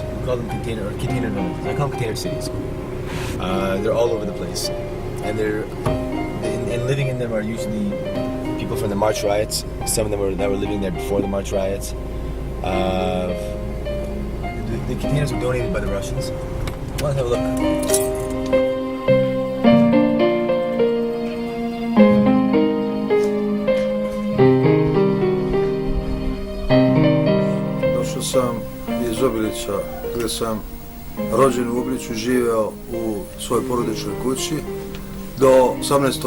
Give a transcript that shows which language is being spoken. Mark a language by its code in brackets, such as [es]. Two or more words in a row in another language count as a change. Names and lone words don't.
[en] We call them container villages. I call them container cities. They're all over the place, and and living in them are usually people from the March riots. Some of them that were living there before the March riots. The containers were donated by the Russians. Let's have a look. [sr] Sam iz Obilića, gdje sam rođen u Obiliću, živeo u svojoj porodičnoj kući do 18.